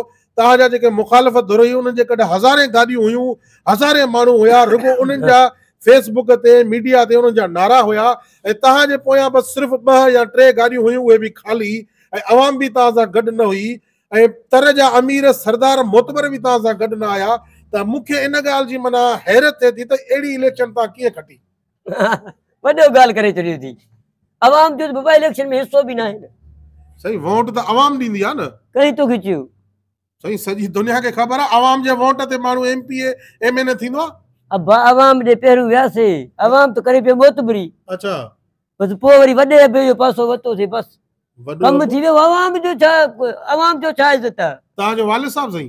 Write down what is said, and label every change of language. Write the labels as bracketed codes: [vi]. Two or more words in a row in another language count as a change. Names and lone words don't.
[sd] तव्हांजा जेके मुखालिफ़त धुर हुई उन्हनि जे कॾहिं हज़ारे गाॾियूं हुयूं, हज़ारे माण्हू हुया, रुॻो उन्हनि जा फेसबुक ते मीडिया ते उन्हनि जा नारा हुया ऐं तव्हांजे पोयां बसि सिर्फ़ु 2 या 3 गाॾियूं हुयूं, उहे बि ख़ाली, ऐं अवाम बि तव्हां सां गॾु न हुई ऐं तर जा अमीर सरदार मोतबर बि तव्हां सां गॾु न आया। त मूंखे इन ॻाल्हि जी माना हैरत थिए थी त अहिड़ी इलेक्शन तव्हां कीअं खटी। वॾो ॻाल्हि करे छॾी थी। अवाम जो बाबा इलेक्शन में हिसो बि न आहे। सही, वोट त अवाम ॾींदी आहे न। कहीं तो खिचियो सही, सॼी दुनिया खे ख़बर आहे अवाम जे वोट ते माण्हू एमपीए एमएनए थींदो आहे। अब अवाम ॾे पहिरियों वियासीं, अवाम त करे पियो मोतबरी। अच्छा, बसि पोइ वरी वॾे अबे जो पासो वरितोसीं, बसि कमु थी वियो। अवाम जो छा, अवाम जो छा इज़त आहे। तव्हांजो वालिद साहब साईं